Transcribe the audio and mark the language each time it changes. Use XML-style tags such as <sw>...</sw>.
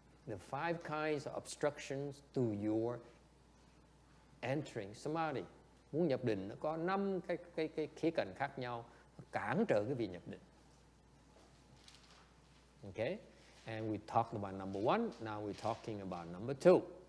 <en>The 5 kinds of obstructions to your entering samadhi.</en> <vi>Muốn nhập định nó có 5 cái khía cạnh khác nhau cản trở cái việc nhập định.</vi> <en>Okay, and we talked about number 1. Now we're talking about number 2.</en>